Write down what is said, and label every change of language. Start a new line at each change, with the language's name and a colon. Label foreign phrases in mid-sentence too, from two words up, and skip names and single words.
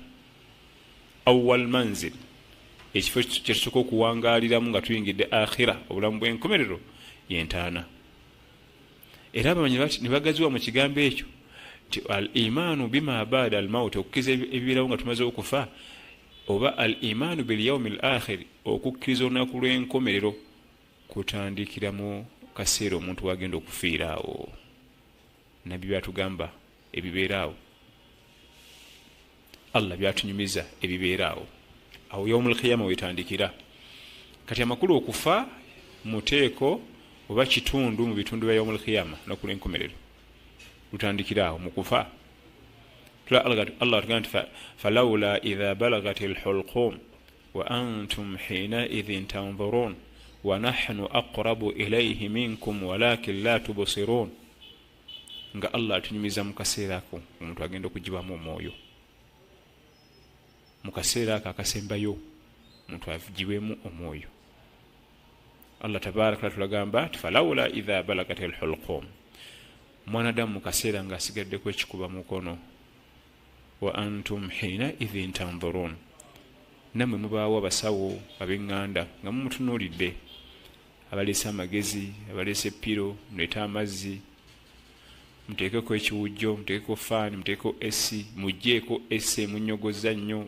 Arabic: أول منزل,
Ganda: ekifo kyekisooka okuwangaaliramu nga tuyingidde akhira, obulamu bw'enkomerero, yentaana. Era abamanyi ne bagaziwa mu kigambo ekyo nti
Arabic: الإيمان بما بعد الموت,
Ganda: okukkiriza ebibeerawo nga tumaze okufa, oba
Arabic: الإيمان باليوم الآخر,
Ganda: okukkiriza olunaku lw'enkomerero kutandikira mu kaseera omuntu wagenda okufiiraawo. Nabbi byatugamba ebibeeraawo, Allah byatunyumiza ebibeeraawo, awo
Arabic: يوم القيامة
Ganda: wetandikira. Kati amakulu okufa muteeko oba kitundu mu bitundu bya
Arabic: يوم القيامة,
Ganda: olunaku lw'enkomerero lutandikira awo mu kufa. Allah atugamba nti
Arabic: فلولا إذا بلغت الحلقوم وأنتم حينئذ تنظرون ونحن أقرب إليه منكم ولكن لا تبصرون.
Ganda: Nga Allah atunyumiza mu kaseera ako omuntu agenda okugibamu omwoyo, mu kaseera ako akasembayo omuntu agiwemu omwoyo. Allah tabaraka tulagamba nti
Arabic: فلولا إذا بلغت الحلقوم,
Ganda: mwanadamu mu kaseera nga asigaddeko ekikuba mukono,
Arabic: وأنتم حينئذ تنظرون,
Ganda: nammwe mubaawo abasawo ab'eŋŋanda nga mumutunuulidde, abaleese amagezi, abaleese piro, muleete amazzi, muteekeko ekiwujjo, muteekeko faani, muteekeko esi, mugjeeko esi emunnyogoza nnyo.